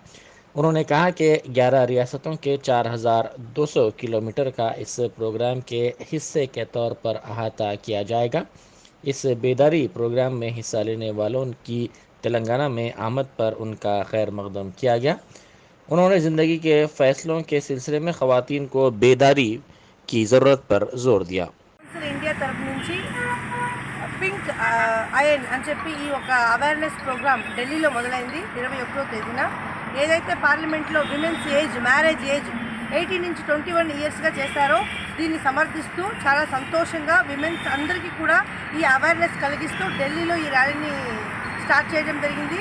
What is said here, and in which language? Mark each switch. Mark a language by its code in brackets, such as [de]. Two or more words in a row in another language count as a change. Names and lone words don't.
[ur] انہوں نے کہا کہ 11 ریاستوں کے 4200 کلومیٹر کا اس پروگرام کے حصے کے طور پر احاطہ کیا جائے گا۔ اس بیداری پروگرام میں حصہ لینے والوں کی تلنگانہ میں آمد پر ان کا خیر مقدم کیا گیا۔ انہوں نے زندگی کے فیصلوں کے سلسلے میں خواتین کو بیداری کی ضرورت پر زور دیا۔ [te] ఇండియా తరపు నుంచి పింక్ ఐరన్ అని చెప్పి ఈ ఒక [en] awareness program [te] ఢిల్లీలో మొదలైంది 21వ తేదీన। ఏదైతే పార్లమెంట్లో [en] women's age marriage age [te] 18 నుంచి 21 ఇయర్స్గా చేశారో దీన్ని సమర్థిస్తూ చాలా సంతోషంగా విమెన్స్ అందరికీ కూడా ఈ అవేర్నెస్ కలిగిస్తూ ఢిల్లీలో ఈ [en] rally start [te] చేయడం జరిగింది।